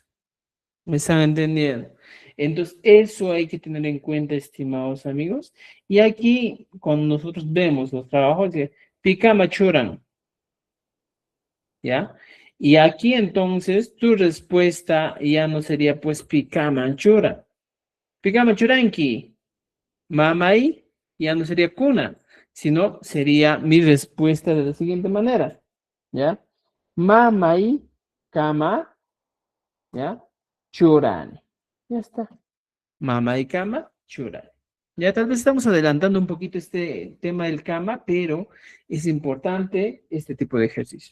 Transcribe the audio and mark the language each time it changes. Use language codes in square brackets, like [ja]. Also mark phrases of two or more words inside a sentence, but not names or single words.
[es] ¿Me están entendiendo? Entonces, eso hay que tener en cuenta, estimados amigos. Y aquí, cuando nosotros vemos los trabajos de [qu] picama churan, [es] ¿ya? [qu] Y aquí entonces tu respuesta ya no sería pues picama chura. Picama churanki. [es] Mamai ya no sería cuna, sino sería mi respuesta de la siguiente manera, ¿ya? [qu] Mamai, cama, ¿ya? [es] Churani. Ya está. Mamá y cama, churani. Ya tal vez estamos adelantando un poquito este tema del cama, pero es importante este tipo de ejercicio.